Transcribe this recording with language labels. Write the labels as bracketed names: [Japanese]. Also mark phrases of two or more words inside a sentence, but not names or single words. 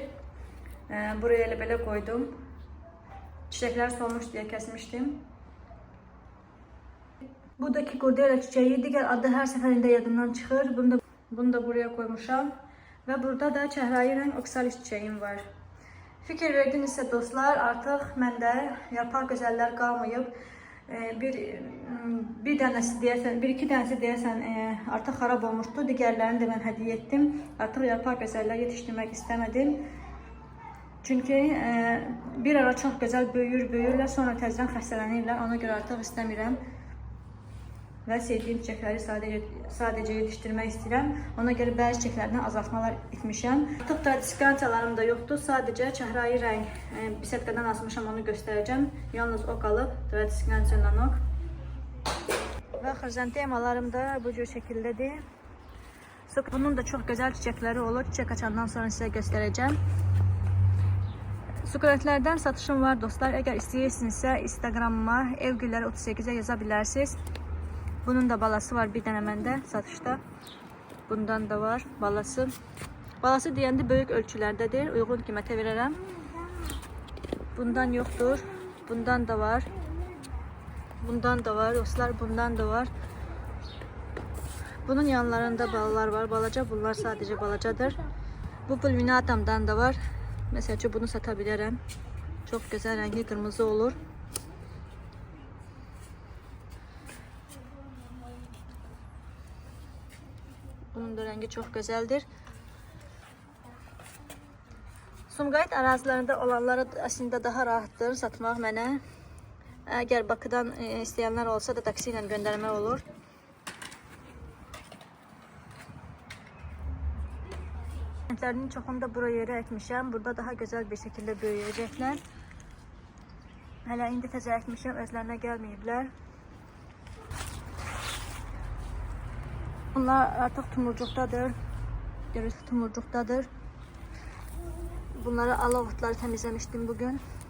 [Turkish] Buraya elə belə koydum. Çiçekler solmuş diye kesmiştim. Bu da Kikordera çiçeği. Diğer adı her seferinde yadımdan çıxır. Bunu da buraya koymuşam. Ve burada da çehrai renk oksaliç çiçeğim var. [Azerbaijani] Fikir verdinizsə dostlar, artıq məndə yarpaq gözəllər qalmayıb. Bir dənəsi deyəsən, bir iki dənəsi deyəsən artıq xarab olmuşdu. Digərlərini də mən hədiyyə etdim. Artıq yarpaq gözəllər yetişdirmək istəmədim. [Turkish] Çünkü bir ara çok güzel büyürler, [Azerbaijani] sonra təzədən xəstələnirlər. Ona göre artıq istəmirəm. Və sevdiyim çiçəkləri sadece yetiştirmək istəyirəm. Ona göre bəzi çiçəklərdən azaltmalar etmişəm. Artıq tradiskansiyalarım da yoxdur. [Turkish] Sadece çehrai renk bisetkadan asmışam, onu göstereceğim. [Azerbaijani] Yalnız o qalıb, tradiskansiyadan ok. Və xrizantemalarım da bu cür şəkildədir. [Turkish] Bunun da çok güzel çiçekleri olur. Çiçek açandan sonra size göstereceğim. Sukulentlerden satışım var dostlar. [Azerbaijani] Eğer istəyirsinizsə Instagramıma evgülləri38'e yazabilirsiniz. Bunun da balası var bir dənə məndə satışda. Bundan da var balası. Balası deyəndə böyük ölçülərdədir. Uyğun qiymətə verərəm. Bundan yoxdur. Bundan da var. Bundan da var dostlar. Bundan da var. Bunun yanlarında balalar var. Balaca, bunlar sadece balacadır. Bu pulvinatamdan da var. [Turkish] Mesela bunu satabilirim. Çok güzel rengi kırmızı olur. Bunun da rengi çok güzeldir. [Azerbaijani] Sumqayıt arazilərində olanları aslında daha rahatdır satmaq mənə. Eğer Bakıdan isteyenler olsa da taksi ilə göndərmək olur. Renklerinin çoxunu da buraya yere ekmişəm. [Turkish] Burada daha güzel bir şekilde büyüyecekler. [Azerbaijani] Hələ indi təzə ekmişəm, özlerine gelmeyiblər. Bunlar artık tumurcuqdadır. Görürsünüz, tumurcuqdadır. [Turkish] Bunları ala otları temizlemiştim bugün.